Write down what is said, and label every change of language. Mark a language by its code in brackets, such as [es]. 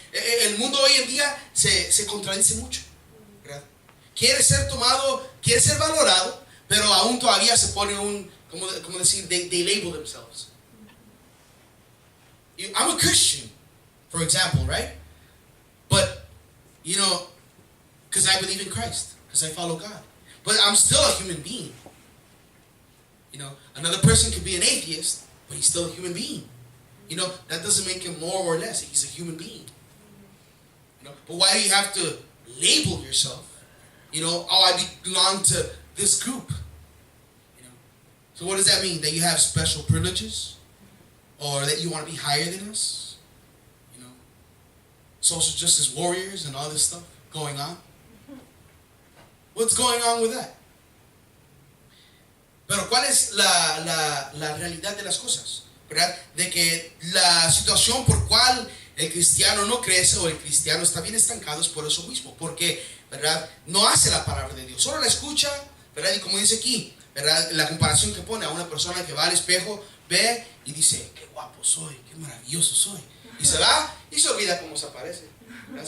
[es] El mundo hoy en día se contradice mucho, ¿verdad? Quiere ser tomado, quiere ser valorado, pero aún todavía se pone como decir, [en] they label themselves. I'm a Christian, for example, right? you know, because I believe in Christ, because I follow God. But I'm still a human being. You know, another person could be an atheist, but he's still a human being. You know, that doesn't make him more or less. He's a human being. You know, but why do you have to label yourself? You know, oh, I belong to this group. You know, so what does that mean? That you have special privileges, or that you want to be higher than us? You know, social justice warriors and all this stuff going on. What's going on with that? [es] Pero ¿cuál es la realidad de las cosas? ¿Verdad? De que la situación por cual el cristiano no crece o el cristiano está bien estancado es por eso mismo, porque, ¿verdad?, no hace la palabra de Dios, solo la escucha, ¿verdad? Y como dice aquí, ¿verdad?, la comparación que pone a una persona que va al espejo, ve y dice, qué guapo soy, qué maravilloso soy, y se va y se olvida cómo se aparece, ¿verdad?